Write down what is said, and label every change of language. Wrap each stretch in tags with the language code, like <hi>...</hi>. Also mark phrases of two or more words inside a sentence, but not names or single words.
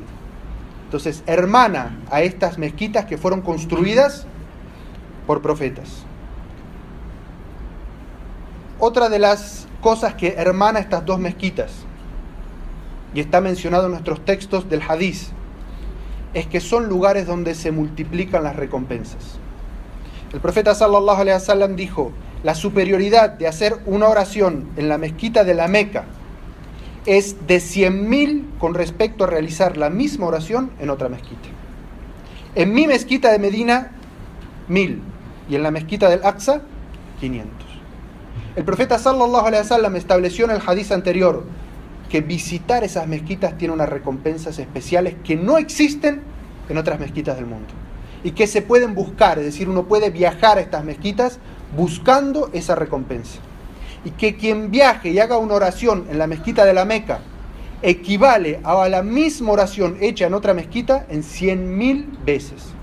<es>Entonces, hermana a estas mezquitas que fueron construidas por profetas. Otra de las cosas que hermana estas dos mezquitas, y está mencionado en nuestros textos del Hadís, es que son lugares donde se multiplican las recompensas. El profeta</es> <ar>صلى الله عليه وسلم</ar> <es>dijo: la superioridad de hacer una oración en la mezquita de la Meca es de 100.000 con respecto a realizar la misma oración en otra mezquita. En mi mezquita de Medina, 1.000, y en la mezquita del Aqsa, 500. El profeta</es> <ar>صلى الله عليه وسلم</ar> <es>estableció en el hadís anterior que visitar esas mezquitas tiene unas recompensas especiales que no existen en otras mezquitas del mundo y que se pueden buscar, es decir, uno puede viajar a estas mezquitas buscando esa recompensa. Y que quien viaje y haga una oración en la mezquita de la Meca equivale a la misma oración hecha en otra mezquita en 100.000 veces.</es>